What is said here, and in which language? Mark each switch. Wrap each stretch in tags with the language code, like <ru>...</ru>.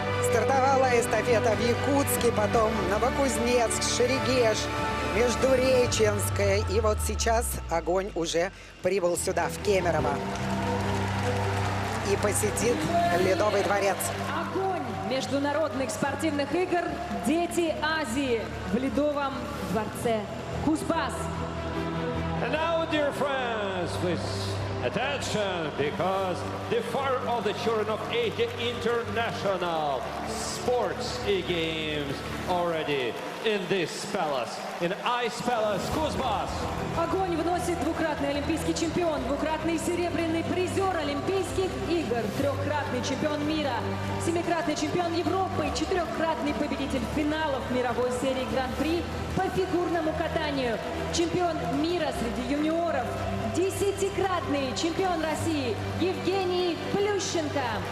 <ru>Стартовала эстафета в Якутске, потом Новокузнецк, Шерегеш, Междуреченская. И вот сейчас огонь уже прибыл сюда, в Кемерово. И посетит Ледовый дворец. Огонь международных спортивных игр «Дети Азии» в Ледовом дворце Кузбасс.</ru> <en>And now, dear friends, please attention, because the fire of the children of Asia International Sports Games already in this palace, in Ice Palace, Kuzbas.</en> <ru>Огонь вносит двукратный олимпийский чемпион, двукратный серебряный призер Олимпийских игр, трехкратный чемпион мира, семикратный чемпион Европы, четырехкратный победитель финалов мировой серии Гран-при по фигурному катанию, чемпион мира среди юниоров, десятикратный чемпион России Евгений Плющенко.</ru>